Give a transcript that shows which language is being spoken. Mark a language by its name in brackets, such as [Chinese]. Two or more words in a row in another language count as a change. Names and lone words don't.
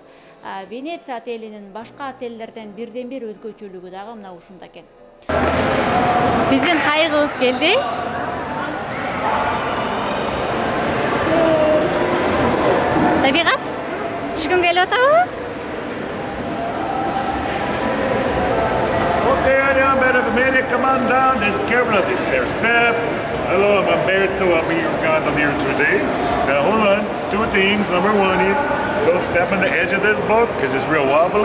[Kyrgyz] Венеция отелинин башка отелдерден бирден бир өзгөчөлүгү дагы мына ушунда экен. Биздин кайыгыбыз келди. Табигат түшкүн келип атабы? [English] Okay, I'm Benavimania. Come on down. There's careful of this stair step. Hello, I'm Umberto. I'll be your gondolier today. Now, hold on. Two things. Number one is don't step on the edge of this boat because it's real wobbly.